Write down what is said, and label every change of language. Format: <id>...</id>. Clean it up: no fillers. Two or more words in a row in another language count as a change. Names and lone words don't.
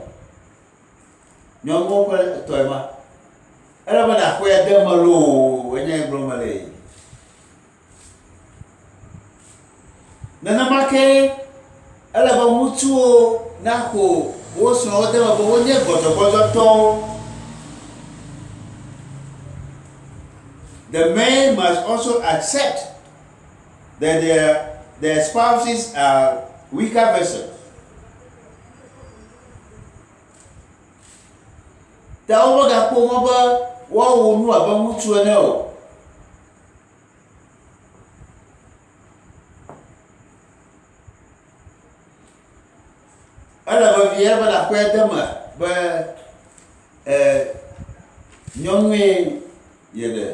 <ee>Nyɔnuwo ƒe tɔe ma. Ele be naxɔe de me loo enye gblɔm mele. Nenema ke ele be ŋutsuwo naxɔ wo srɔ̃wo de me be wonye gbɔdzɔgbɔdzɔtɔwo.</ee> <en>The men must also accept that their spouses are weaker vessels.</en> <ee>Ta wo megakpɔ mɔ be woawɔ nu abe ŋutsu ene o. Ele be vie be naxɔe de me be nyɔnue ye ɖe.</ee>